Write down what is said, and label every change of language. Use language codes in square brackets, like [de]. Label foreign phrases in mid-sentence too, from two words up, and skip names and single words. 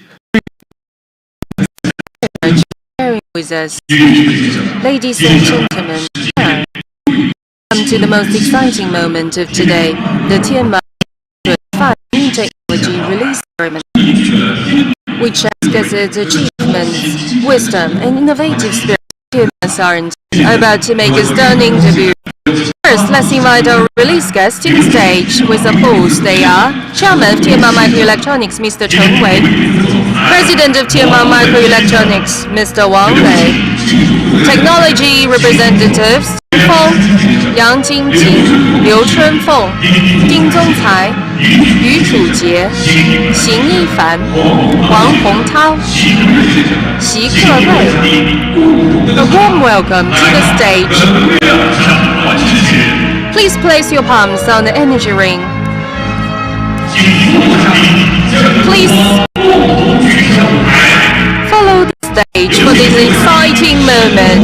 [en] Sharing with us, ladies and gentlemen, come to the most exciting moment of today, the Tianma 25 New Technology Release Ceremony, which has its achievements, wisdom, and innovative spirit. Tianma are about to make a stunning debut. First, let's invite our release guests to the stage with applause. They are Chairman of Tianma Microelectronics, Mr. Chen Wei, President of Tianma Microelectronics, Mr. Wang Lei, Technology Representatives Feng, Yang Jingqing, Liu Chunfeng, Ding Zongcai, Yu Chujie, Xing Yifan, Wang Hongtao, Xi Kewei. A warm welcome to the stage. Please place your palms on the energy ring. Please follow the stage for this exciting moment.